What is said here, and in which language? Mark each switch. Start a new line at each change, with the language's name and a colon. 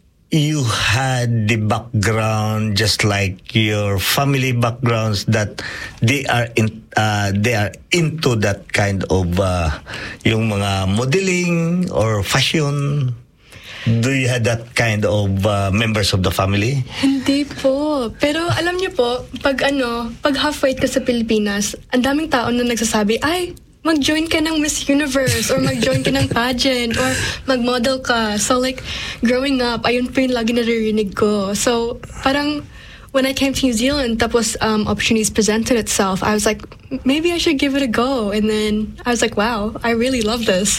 English: you had the background, just like your family backgrounds, that they are in, they are into that kind of
Filipino: yung mga
English: modeling or fashion. Do you have that kind of members of the family?
Filipino: Hindi po. Pero alam niyo po, pag ano, pag halfway ka sa Pilipinas, ang daming tao na nagsasabi, ay, mag-join ka ng Miss Universe, or mag-join ka ng pageant, or mag-model ka.
English: So like, growing up,
Filipino: ayun po yung lagi naririnig ko.
English: So parang, when I came to New Zealand,
Filipino: tapos
English: opportunities presented itself, I was like, maybe I should give it a go. And then I was like, wow, I really love this.